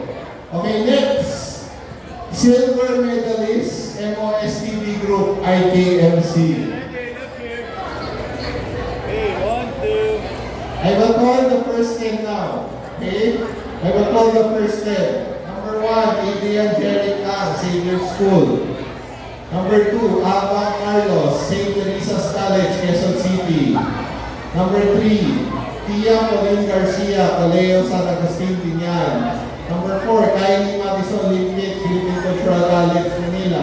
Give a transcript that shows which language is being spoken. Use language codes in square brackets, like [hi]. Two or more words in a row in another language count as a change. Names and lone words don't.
[en] Okay, next. Silver medalist, MOSTV group, IKMC. I will call the first 10 now. Okay? I will call the first 10. Number 1, Adrian Jerry Kang, Xavier School. Number 2, Ava Carlos, St. Teresa's College, Quezon City. Number 3, Tia Pauline Garcia, Caleo San Agustin, Binyan. Number 4, Kylie Madison Limpit, Philippine Cultural College, Manila.